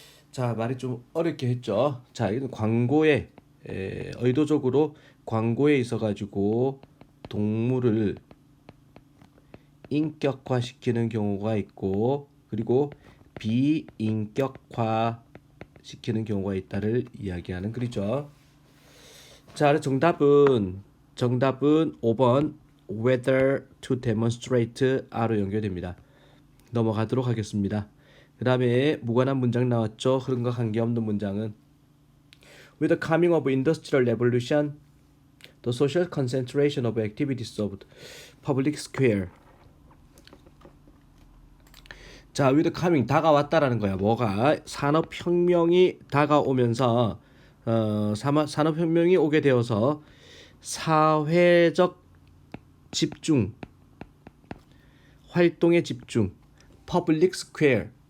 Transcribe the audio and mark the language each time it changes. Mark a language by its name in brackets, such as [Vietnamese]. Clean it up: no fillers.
[Korean] 자, 말이 좀 어렵게 했죠. 자, 이건 광고에 의도적으로 광고에 있어 가지고 동물을 인격화시키는 경우가 있고 그리고 비인격화 시키는 경우가 있다를 이야기하는 글이죠. 자, 정답은 5번 [English] whether to demonstrate R [Korean] 로 연결됩니다. 넘어가도록 하겠습니다. 그 다음에 무관한 문장 나왔죠. 흐름과 관계없는 문장은 [English] With the coming of industrial revolution, the social concentration of activities of public square. [Korean] 자, [English] with the coming [Korean] 다가왔다라는 거야. 뭐가 산업혁명이 다가오면서 산업혁명이 오게 되어서 사회적 집중, 활동의 집중, public square.